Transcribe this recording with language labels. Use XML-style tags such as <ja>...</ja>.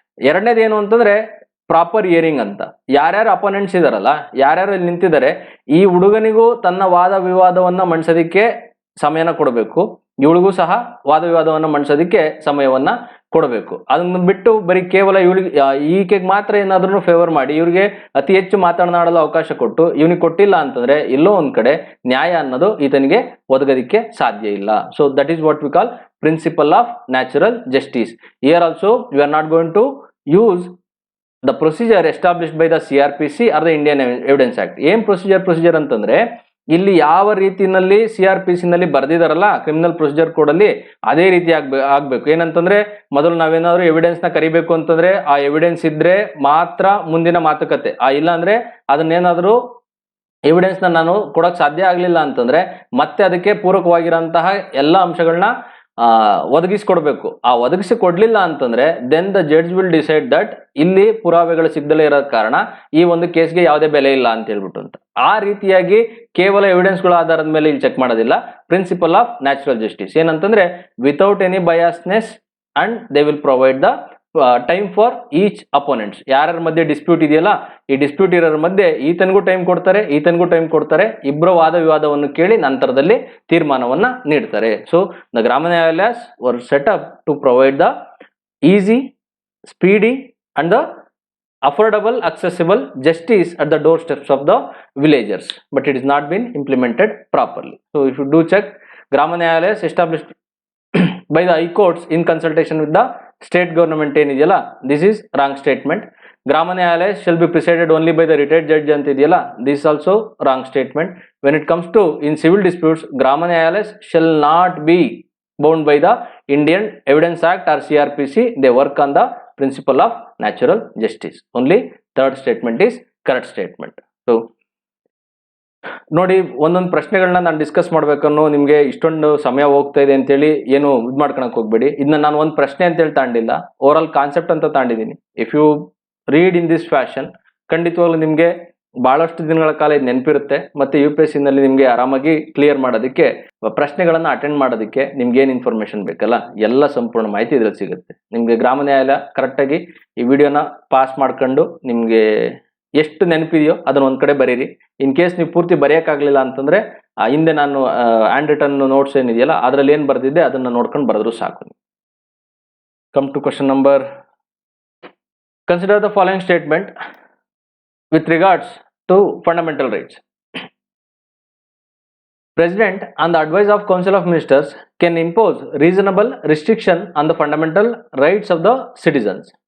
<kn>ಎರಡನೇದು ಏನು ಅಂತಂದ್ರೆ ಪ್ರಾಪರ್ ಹಿಯರಿಂಗ್ ಅಂತ. ಯಾರ್ಯಾರು ಅಪೋನೆಂಟ್ಸ್ ಇದಾರಲ್ಲ, ಯಾರ್ಯಾರು ಇಲ್ಲಿ ನಿಂತಿದ್ದಾರೆ, ಈ ಹುಡುಗನಿಗೂ ತನ್ನ ವಾದ ವಿವಾದವನ್ನ ಮಂಡಿಸೋದಕ್ಕೆ ಸಮಯನ ಕೊಡಬೇಕು, ಇವಳಿಗೂ ಸಹ ವಾದ ವಿವಾದವನ್ನ ಮಂಡಿಸೋದಕ್ಕೆ ಸಮಯವನ್ನ ಕೊಡಬೇಕು. ಅದನ್ನು ಬಿಟ್ಟು ಬರೀ ಕೇವಲ ಇವಳಿಗೆ ಈಕೆಗೆ ಮಾತ್ರ ಏನಾದ್ರೂ ಫೇವರ್ ಮಾಡಿ ಇವ್ರಿಗೆ ಅತಿ ಹೆಚ್ಚು ಮಾತನಾಡಲು ಅವಕಾಶ ಕೊಟ್ಟು ಇವನಿಗೆ ಕೊಟ್ಟಿಲ್ಲ ಅಂತಂದ್ರೆ ಎಲ್ಲೋ ಒಂದ್ ಕಡೆ ನ್ಯಾಯ ಅನ್ನೋದು ಈತನಿಗೆ ಒದಗೋದಿಕ್ಕೆ ಸಾಧ್ಯ ಇಲ್ಲ.</kn> <en>So that is what we call principle of natural justice. Here also we are not going to use the procedure established by the CRPC or the Indian Evidence Act.</en> <kn>ಏನ್ ಪ್ರೊಸೀಜರ್ ಅಂತಂದ್ರೆ ಇಲ್ಲಿ ಯಾವ ರೀತಿನಲ್ಲಿ CRPC ನಲ್ಲಿ ಬರ್ದಿದಾರಲ್ಲ criminal procedure code ಅಲ್ಲಿ ಅದೇ ರೀತಿ ಆಗ್ಬೇಕು. ಏನಂತಂದ್ರೆ ಮೊದಲು ನಾವೇನಾದ್ರು ಎವಿಡೆನ್ಸ್ ನ ಕರಿಬೇಕು ಅಂತಂದ್ರೆ ಆ ಎವಿಡೆನ್ಸ್ ಇದ್ರೆ ಮಾತ್ರ ಮುಂದಿನ ಮಾತುಕತೆ. ಇಲ್ಲ ಅಂದ್ರೆ ಅದನ್ನೇನಾದ್ರು ಎವಿಡೆನ್ಸ್ ನಾನು ಕೊಡಕ್ ಸಾಧ್ಯ ಆಗ್ಲಿಲ್ಲ ಅಂತಂದ್ರೆ ಮತ್ತೆ ಅದಕ್ಕೆ ಪೂರಕವಾಗಿರಂತಹ ಎಲ್ಲಾ ಅಂಶಗಳನ್ನ ಒದಗಿಸಿಕೊಡ್ಬೇಕು. ಒದಗಿಸಿ ಕೊಡ್ಲಿಲ್ಲ ಅಂತಂದ್ರೆ</kn> <en>then the judge will decide that</en> <kn>ಇಲ್ಲಿ ಪುರಾವೆಗಳು ಸಿಗದಲೇ ಇರೋ ಕಾರಣ ಈ ಒಂದು ಕೇಸ್ಗೆ ಯಾವುದೇ ಬೆಲೆ ಇಲ್ಲ ಅಂತ ಹೇಳ್ಬಿಟ್ಟು ಅಂತ. ಆ ರೀತಿಯಾಗಿ ಕೇವಲ ಎವಿಡೆನ್ಸ್ಗಳ ಆಧಾರದ ಮೇಲೆ ಇಲ್ಲಿ ಚೆಕ್ ಮಾಡೋದಿಲ್ಲ.</kn> <en>Principle of natural justice ಏನಂತಂದ್ರೆ without any biasness and they will provide the time for each opponents.</en> <kn>ಯಾರ ಮಧ್ಯೆ ಡಿಸ್ಪ್ಯೂಟ್ ಇದೆಯಲ್ಲ ಈ ಡಿಸ್ಪ್ಯೂಟ್ ಇರೋರ ಮಧ್ಯೆ ಈತನಿಗೂ ಟೈಮ್ ಕೊಡ್ತಾರೆ, ಇಬ್ಬರ ವಾದ ವಿವಾದವನ್ನು ಕೇಳಿ ನಂತರದಲ್ಲಿ ತೀರ್ಮಾನವನ್ನ ನೀಡ್ತಾರೆ.</kn> <en>So the Grama Nyayalayas were set up to provide the easy, speedy and the affordable, accessible justice at the doorsteps of the villagers, but it is not been implemented properly. So if you do check, Grama Nyayalayas established by the high courts in consultation with the state government enidiyala, this is wrong statement. Grama Nyayalayas shall be presided only by the retired judge antidiyala, this is also wrong statement. When it comes to in civil disputes, Grama Nyayalayas shall not be bound by the Indian Evidence Act or CRPC. They work on the principle of natural justice. Only third statement is correct statement.</en> <kn>So ನೋಡಿ ಒಂದೊಂದು ಪ್ರಶ್ನೆಗಳನ್ನ ನಾನು discuss ಮಾಡ್ಬೇಕನ್ನೋ ನಿಮ್ಗೆ ಇಷ್ಟೊಂದು ಸಮಯ ಹೋಗ್ತಾ ಇದೆ ಅಂತೇಳಿ ಏನು ಇದು ಮಾಡ್ಕೊಳಕ್ ಹೋಗ್ಬೇಡಿ. ಇದನ್ನ ನಾನು ಒಂದು ಪ್ರಶ್ನೆ ಅಂತೇಳಿ ತಾಂಡಿಲ್ಲ, ಓವರ್ ಕಾನ್ಸೆಪ್ಟ್ ಅಂತ ತಾಂಡಿದ್ದೀನಿ.</kn> <en>if you read in this fashion</en> <kn>ಖಂಡಿತವಾಗ್ಲೂ ನಿಮ್ಗೆ ಬಹಳಷ್ಟು ದಿನಗಳ ಕಾಲ ಇದು ನೆನಪಿರುತ್ತೆ. ಮತ್ತೆ UPSC ನಲ್ಲಿ ನಿಮ್ಗೆ ಆರಾಮಾಗಿ ಕ್ಲಿಯರ್ ಮಾಡೋದಕ್ಕೆ, ಪ್ರಶ್ನೆಗಳನ್ನ ಅಟೆಂಡ್ ಮಾಡೋದಕ್ಕೆ ನಿಮ್ಗೆ ಏನ್ ಇನ್ಫಾರ್ಮೇಶನ್ ಬೇಕಲ್ಲ ಎಲ್ಲ ಸಂಪೂರ್ಣ ಮಾಹಿತಿ ಇದ್ರಲ್ಲಿ ಸಿಗುತ್ತೆ. ನಿಮ್ಗೆ ಗ್ರಾಮ ನ್ಯಾಯಾಲಯ ಕರೆಕ್ಟಾಗಿ ಈ ವಿಡಿಯೋನ ಪಾಸ್ ಮಾಡ್ಕೊಂಡು ನಿಮ್ಗೆ ಎಷ್ಟು ನೆನಪಿದೆಯೋ ಅದನ್ನ ಒಂದ್ ಕಡೆ ಬರೀರಿ. ಇನ್ ಕೇಸ್ ನೀವು ಪೂರ್ತಿ ಬರೆಯಕ್ಕಾಗ್ಲಿಲ್ಲ ಅಂತಂದ್ರೆ ಹಿಂದೆ ನಾನು ಹ್ಯಾಂಡ್ ರಿಟನ್ ನೋಟ್ಸ್ ಏನಿದೆಯಲ್ಲ ಅದ್ರಲ್ಲಿ ಏನ್ ಬರ್ದಿದ್ದೆ ಅದನ್ನ ನೋಡ್ಕೊಂಡು ಬರೆದ್ರು ಸಾಕು.</kn> <en>Come to question number. Consider the following statement with regards to fundamental rights. President on the advice of Council of Ministers can impose reasonable restriction on the fundamental rights of the citizens.</en>